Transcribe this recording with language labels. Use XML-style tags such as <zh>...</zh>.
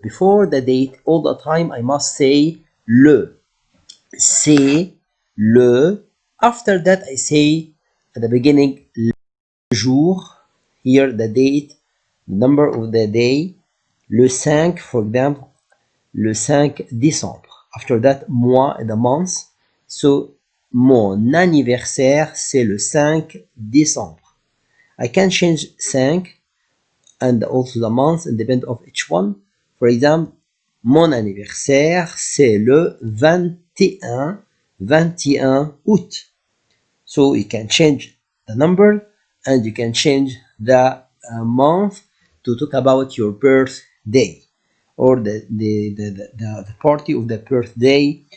<en>Before the date, all the time I must say le.</en> <fr>C'est le.</fr> <en>After that I say at the beginning le jour. Here the date, the number of the day.</en> <fr>Le 5,</fr> <en>for example,</en> <fr>le 5 décembre.</fr> <en>After that, mois, the month.</en> <fr>So, mon anniversaire, c'est le 5 décembre.</fr> <en>I can change 5 and also the month and depend of each one. For example,</en> <fr>mon anniversaire, c'est le 21 août.</fr> <en>So, you can change the number and you can change the month to talk about your birthday or the party of the birthday.</en>